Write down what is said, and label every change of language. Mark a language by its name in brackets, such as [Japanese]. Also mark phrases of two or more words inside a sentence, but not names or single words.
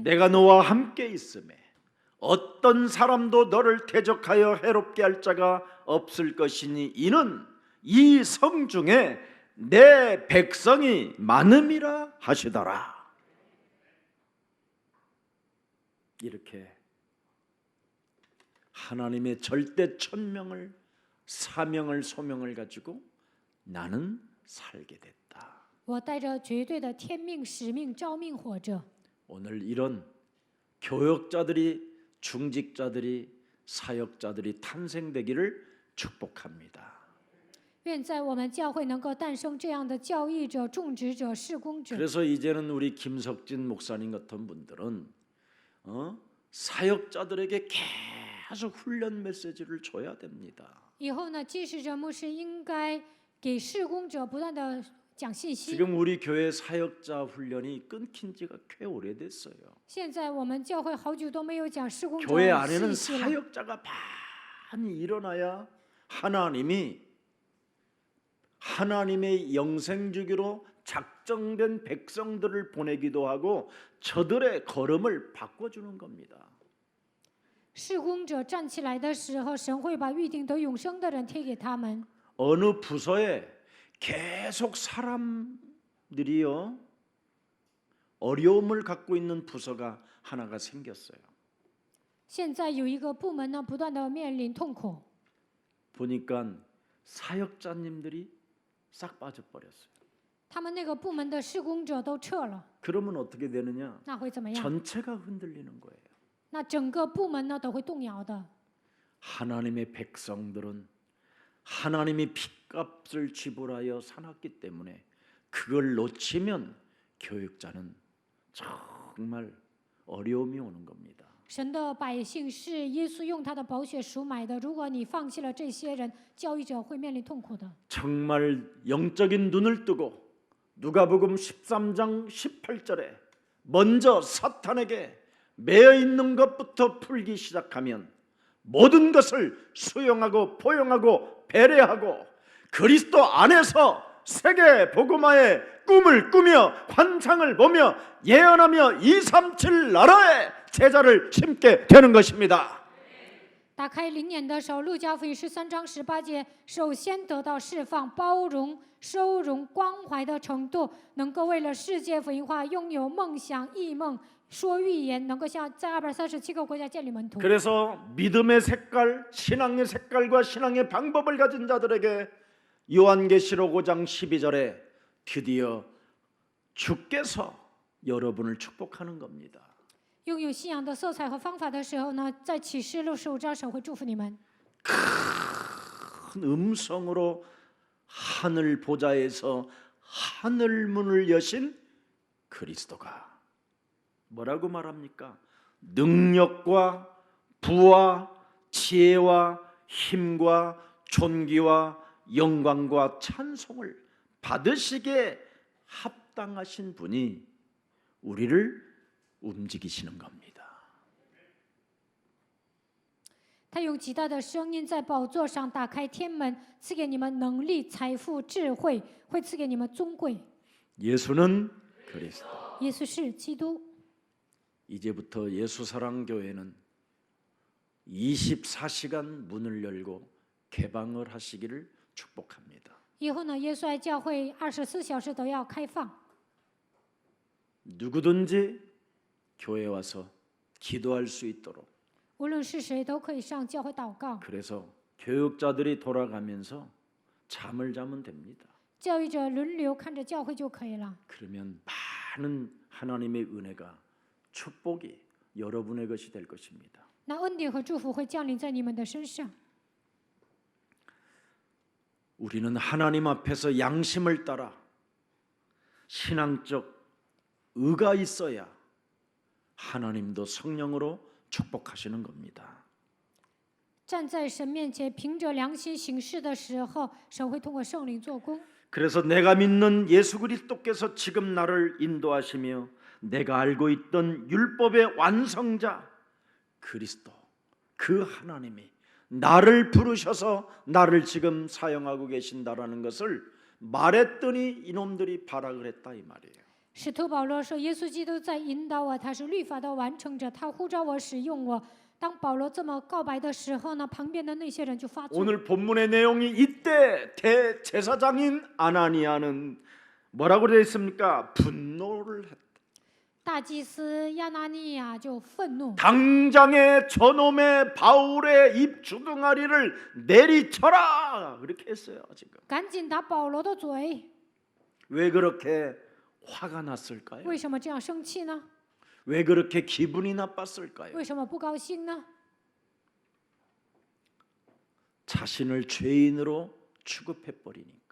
[Korean] 내가 너와 함께 있음에 어떤 사람도 너를 대적하여 해롭게 할 자가 없을 것이니 이는 이 성 중에 내 백성이 많음이라 하시더라. 이렇게 하나님의 절대 천명을 사명을 소명을 가지고 나는 살게 됐다. [Chinese] 我带着绝对的天命使命召命活着。 [Korean] 오늘 이런 교역자들이 중직자들이 사역자들이 탄생되기를 축복합니다. [Chinese] 愿在我们教会能够诞生这样的教义者、种植者、事工者。 [Korean] 그래서 이제는 우리 김석진 목사님 같은 분들은 사역자들에게 계속 훈련 메시지를 줘야 됩니다. [Chinese] 以后呢，祭司者、牧师应该给事工者不断的讲信息。 [Korean] 지금 우리 교회 사역자 훈련이 끊긴 지가 꽤 오래됐어요. [Chinese] 现在我们教会好久都没有讲事工者 [Korean] 교회 [Chinese] 信 [Korean] 안에는 [Chinese] 息了。 [Korean] 사역자가 많이 일어나야 하나님의 영생주기로 작정된 백성들을 보내기도 하고 저들의 걸음을 바꿔주는 겁니다. [Chinese] 事工者站起来的时候，神会把预定得永生的人贴给他们。 [Korean] 어느 부서에 계속 사람들이요 어려움을 갖고 있는 부서가 하나가 생겼어요. [Chinese] 现在有一个部门呢，不断的面临痛苦， [Korean] 보니까 사역자님들이 싹 빠져버렸어요. [Chinese] 他们那个部门的事工者都撤了， [Korean] 그러면 어떻게 되느냐? [Chinese] 那会怎么样？ [Korean] 전체가 흔들리는 거예요. [Chinese] 那整个部门呢都会动摇的。 [Korean] 하나님의 백성들은 하나님이 핏값을 지불하여 살았기 때문에 그걸 놓치면 교육자는 정말 어려움이 오는 겁니다. [Chinese] 神的百姓是耶稣用他的宝血赎买的，如果你放弃了这些人，教育者会面临痛苦的。 [Korean] 정말 영적인 눈을 뜨고 누가복음 13장 18절에 먼저 사탄에게 매여 있는 것부터 풀기 시작하면 모든 것을 수용하고 포용하고 배려하고 그리스도 안에서 세계 복음화의 꿈을 꾸며 환상을 보며 예언하며 237 나라의 제자를 심게 되는 것입니다. [Chinese] 打开灵眼的时候，路加福音13章18节，首先得到释放、包容、收容、关怀的程度，能够为了世界福音化拥有梦想、异梦、说预言，能够像在237个国家建立门徒。 [Korean] 그래서 믿음의 색깔, 신앙의 색깔과 신앙의 방법을 가진 자들에게 요한계시록 5장 12절에 드디어 주께서 여러분을 축복하는 겁니다. [Chinese] 拥有信仰的色彩和方法的时候呢，在启示录15章神会祝福你们。 [Korean] 큰 음성으로 하늘 보좌에서 하늘 문을 여신 그리스도가 뭐라고 말합니까? 능력과 부와 지혜와 힘과 존귀와 영광과 찬송을 받으시게 합당하신 분이 우리를 움직이시는 겁니다. [Chinese] 他用极大的声音在宝座上打开天门，赐给你们能力、财富、智慧，会赐给你们尊贵。 [Korean] 예수는 그리스도. [Chinese] 耶稣是基督。 [Korean] 이제부터 예수사랑교회는 24시간 문을 열고 개방을 하시기를 축복합니다. [Chinese] 以后呢，耶稣爱教会24小时都要开放， [Korean] 누구든지 교회 와서 기도할 수 있도록. [Chinese] 无论是谁都可以上教会祷告。 [Korean] 그래서 교육자들이 돌아가면서 잠을 자면 됩니다. [Chinese] 教育者轮流看着教会就可以了。 [Korean] 그러면 많은 하나님의 은혜가 축복이 여러분의 것이 될 것입니다. [Chinese] 那恩典和祝福会降临在你们的身上。 [Korean] 우리는 하나님 앞에서 양심을 따라 신앙적 의가 있어야 하나님도 성령으로 축복하시는 겁니다. [Chinese] 站在神面前，凭着良心行事的时候，神会通过圣灵做工。 [Korean] 그래서 내가 믿는 예수 그리스도께서 지금 나를 인도하시며 내가 알고 있던 율법의 완성자 그리스도 그 하나님이 나를 부르셔서 나를 지금 사용하고 계신다라는 것을 말했더니 이놈들이 발악을 했다 이 말이에요. [Chinese] 使徒保罗说：“耶稣基督在引导我，他是律法的完成者，他呼召我使用我。” 当保罗这么告白的时候呢，旁边的那些人就发作。 [Korean] 오늘 본문의 내용이 이때 대제사장인 아나니아는 뭐라고 되어 있습니까? 분노를 했다. [Chinese] 大祭司亚拿尼亚就愤怒， [Korean] 당장에 저놈의 바울의 입 주둥아리를 내리쳐라 그렇게 했어요. 지금 [Chinese] 赶紧打保罗的嘴。 [Korean] 왜 그렇게 화가 났을까요? [Chinese] 为什么这样生气呢？ [Korean] 왜 그렇게 기분이 나빴을까요? [Chinese] 为什么不高兴呢？ [Korean] 자신을 죄인으로 취급해 버리니까.